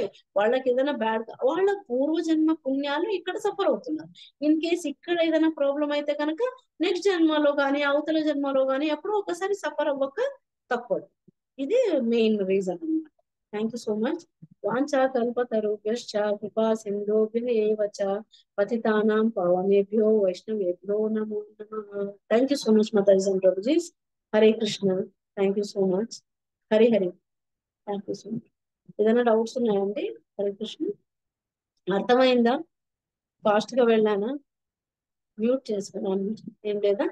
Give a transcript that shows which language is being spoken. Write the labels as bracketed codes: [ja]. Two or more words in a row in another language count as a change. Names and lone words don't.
[te] వాళ్ళకి ఏదైనా బ్యాడ్, వాళ్ళ పూర్వజన్మ పుణ్యాలు ఇక్కడ సఫర్ అవుతున్నారు. [en] in case [te] ఇక్కడ ఏదైనా ప్రాబ్లం అయితే కనుక నెక్స్ట్ జన్మలో కానీ అవతల జన్మలో కానీ ఎప్పుడో ఒకసారి సఫర్ అవ్వక తప్పదు. ఇది [en] main reason [te] అన్నమాట. [en] thank you so much. [sa] వాంఛా కల్పతరుభ్యశ్చ కృపా సింధుభ్యః చ పతితానాం పావనేభ్యో వైష్ణవేభ్యో నమో నమః. [en] thank you so much mataji and prabhujis. హరే కృష్ణ. thank you so much. హరి హరి. thank you so much. [te] ఏదైనా డౌట్స్ ఉన్నాయండి? హరే కృష్ణ. అర్థమైందా? ఫాస్ట్ గా వెళ్ళానా? మ్యూట్ చేసుకున్నాను. ఏం లేదా?